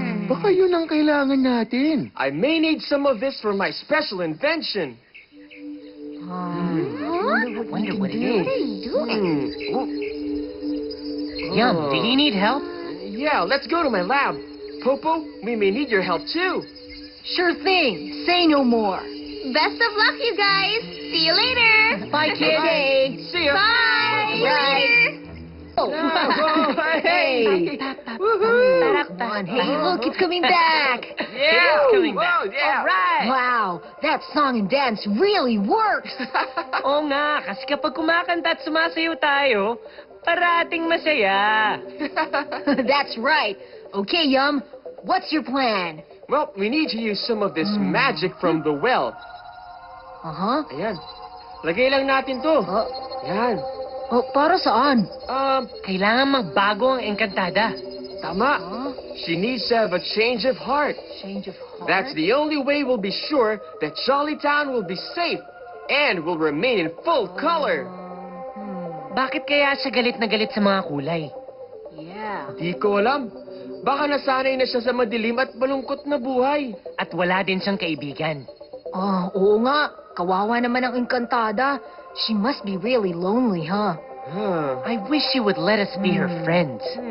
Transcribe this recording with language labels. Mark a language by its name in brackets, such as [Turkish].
[Filipino] Baka yun ang kailangan natin. [English] I may need some of this for my special invention. Wonder what it What are is. you doing? Oh, Yum, do you need help? yeah, let's go to my lab. Popo, we may need your help too. Sure thing. Say no more. Best of luck, you guys. See you later. Bye, kids. See ya. Bye. Bye. Oh. Oh, hey. Come on. Hey, look, it's coming back. Yeah. coming back. Whoa, yeah. All right. Wow, that song and dance really works. [Filipino] Oo nga, kasi kapag kumakanta at sumasayaw tayo, parating masaya. [English] That's right. Okay, Yum, what's your plan? Well, we need to use some of this magic from the well. Uh-huh. [Filipino] Ayan. Lagay lang natin to. Yan. Oh, para saan? Kailangan magbago ang engkantada. Tama. [English] She needs to have a change of heart. Change of heart? That's the only way we'll be sure that Jollytown will be safe and will remain in full color. [Filipino] Bakit kaya siya galit na galit sa mga kulay? [English] Yeah. [Filipino] Di ko alam. Baka nasanay na siya sa madilim at malungkot na buhay. At wala din siyang kaibigan. Oo nga. Kawawa naman ang engkantada. [English] She must be really lonely, huh? Huh. I wish she would let us be her friends.